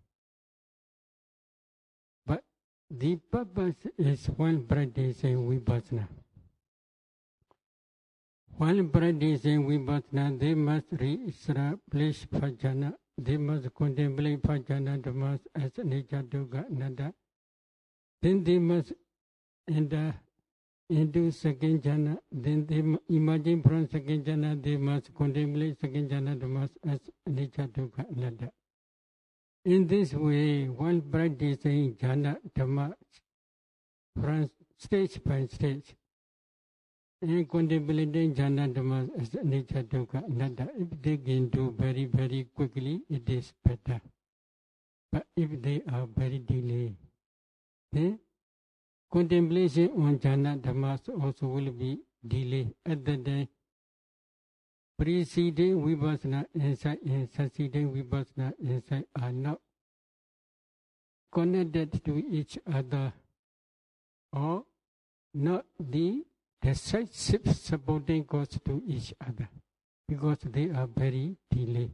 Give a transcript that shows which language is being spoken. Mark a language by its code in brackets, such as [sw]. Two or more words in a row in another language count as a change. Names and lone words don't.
[en] But the purpose is while practicing vipassana. While practicing vipassana, they must re-establish jhana. They must contemplate [pi] jhana dhammas [en] as nature, [pi] dukkha, anatta. [en] Then they must enter into second jhana. Then they emerging from second jhana, they must contemplate second [pi] jhana dhammas [en] as nature, [pi] dukkha, anatta. [en] In this way, while practicing [pi] jhana dhamma [en] from stage by stage, and contemplating [pi] jhana dhammas [en] as nature, [pi] dukkha, anatta, [en] if they can do very, very quickly, it is better. But if they are very delayed, then contemplation on [pi] jhana dhammas [en] also will be delayed. At the time, preceding vipassana insight and succeeding vipassana insight are not connected to each other, or not the decisive supporting cause to each other, because they are very delayed.